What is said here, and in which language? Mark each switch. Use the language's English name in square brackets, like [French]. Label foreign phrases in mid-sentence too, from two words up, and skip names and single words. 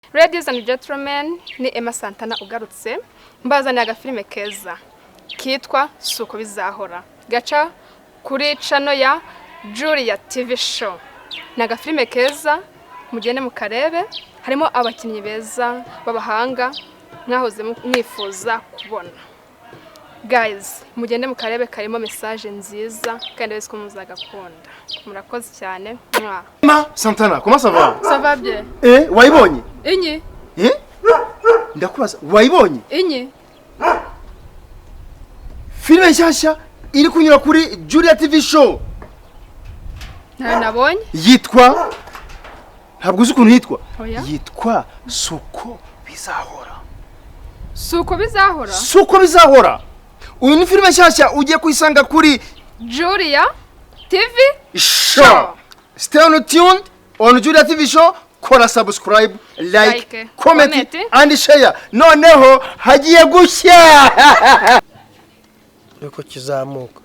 [English] Ladies and gentlemen, [Kinyarwanda] ni Emma Santana ugarutse mbazaniye agafilime keza kitwa Suko Bizahora gaca kuri channel ya Julia TV show. Ni agafilime keza mugende mukarebe, harimo abakinnyi beza babahanga mwahoze mwifuza kubona. Guys, mugende mukarebe, karimo message nziza kandi wese ko muzagakunda. Murakoze cyane. [French] Emma Santana, comment ça va? Ça va bien. [Kinyarwanda] Wayibonye? Inyi? Ndakubaza, wayibonye? Inyi? Filime nshyashya iri kunyura kuri Julia TV show. Nabonye? Yitwa ntabwo uzi ukuntu yitwa? Oya. Yitwa Suko Bizahora. Suko Bizahora? Suko Bizahora. Uyu ni filime nshyashya ugiye kuyisanga kuri Julia TV show. [English] Stay tuned on Julia TV show. Kora subscribe, like, comment and share. [Kinyarwanda] Noneho hagiye gushya. Yuko kizamuka.